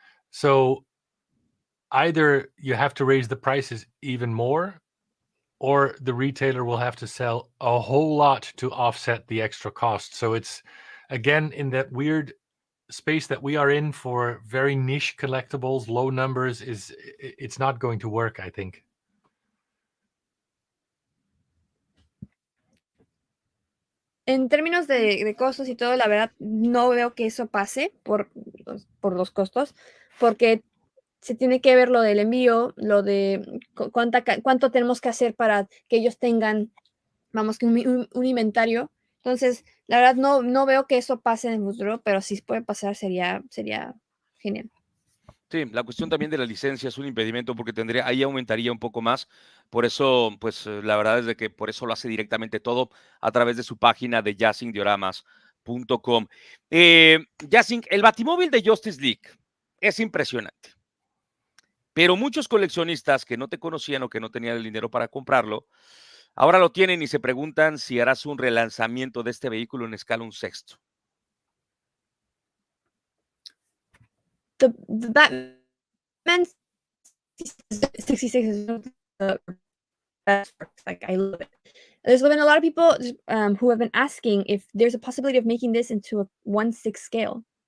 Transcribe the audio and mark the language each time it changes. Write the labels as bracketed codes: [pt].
[en] So either you have to raise the prices even more, or the retailer will have to sell a whole lot to offset the extra cost. So it's, again, in that weird space that we are in for very niche collectibles, low numbers, it's not going to work, I think. [es] En términos de costos y todo, la verdad, no veo que eso pase por los costos, porque se tiene que ver lo del envío, lo de cuánto tenemos que hacer para que ellos tengan, vamos, que un inventario. Entonces, la verdad, no veo que eso pase en el futuro, pero si puede pasar, sería genial. Sí, la cuestión también de la licencia es un impedimento porque ahí aumentaría un poco más. Por eso, pues la verdad es de que por eso lo hace directamente todo a través de su página de JazzinCDioramas.com. Jazzinc, el batimóvil de Justice League es impresionante. Pero muchos coleccionistas que no te conocían o que no tenían el dinero para comprarlo, ahora lo tienen y se preguntan si harás un relanzamiento de este vehículo en escala 1/6. [en] The Batman 66 is the best work. Like, I love it. There's been a lot of people who have been asking if there's a possibility of making this into a 1/6 scale.